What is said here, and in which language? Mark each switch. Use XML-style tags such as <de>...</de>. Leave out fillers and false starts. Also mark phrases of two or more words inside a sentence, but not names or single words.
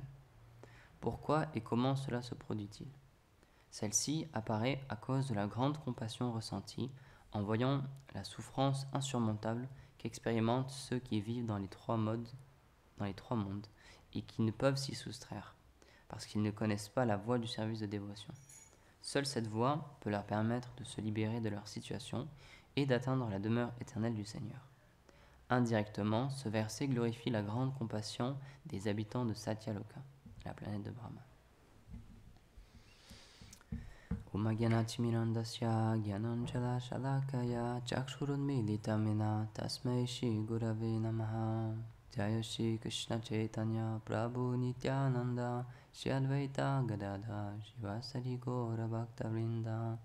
<fr>Pourquoi et comment cela se produit-il ? Celle-ci apparaît à cause de la grande compassion ressentie en voyant la souffrance insurmontable qu'expérimentent ceux qui vivent dans les trois mondes et qui ne peuvent s'y soustraire, parce qu'ils ne connaissent pas la voie du service de dévotion. Seule cette voie peut leur permettre de se libérer de leur situation et d'atteindre la demeure éternelle du Seigneur. Indirectement, ce verset glorifie la grande compassion des habitants de Satyaloka, la planète de Brahma.</fr> <sa>Om Gyanatimirandasya Gyananjala Shalakaya Chakshurunmilitamena Tasmai Shri Gurave Namaha. Jaya Shri Krishna Chaitanya Prabhu Nityananda Shri Advaita Gadadha Shivasari Gaura Bhakta Vrinda.</sa>